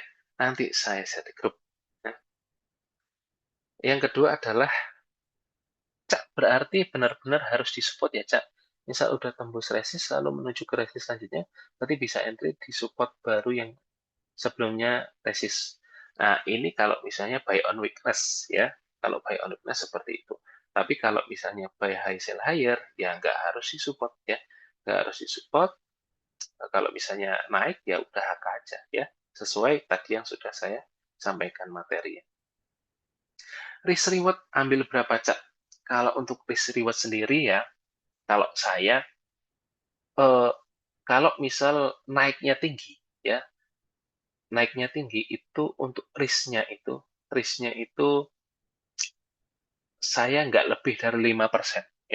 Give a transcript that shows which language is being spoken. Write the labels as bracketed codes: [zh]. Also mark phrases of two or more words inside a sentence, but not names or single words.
[id] Nanti saya share di grup. Nah, yang kedua adalah, Cak, berarti benar-benar harus disupport ya, Cak. Misal udah tembus resist, lalu menuju ke resist selanjutnya, berarti bisa entry di support baru yang sebelumnya resist. Nah, ini kalau misalnya [en] buy on weakness, [id] ya. Kalau [en] buy on weakness [id] seperti itu. Tapi kalau misalnya [en] buy high sell higher, [id] ya nggak harus disupport, ya. Nggak harus disupport. Kalau misalnya naik, ya udah HK aja, ya. Sesuai tadi yang sudah saya sampaikan materi. [en] Risk reward [id] ambil berapa, Cak? Kalau untuk [en] risk reward [id] sendiri ya, kalau saya, eh, kalau misal naiknya tinggi, ya, naiknya tinggi itu untuk risknya itu saya nggak lebih dari 5%, ya.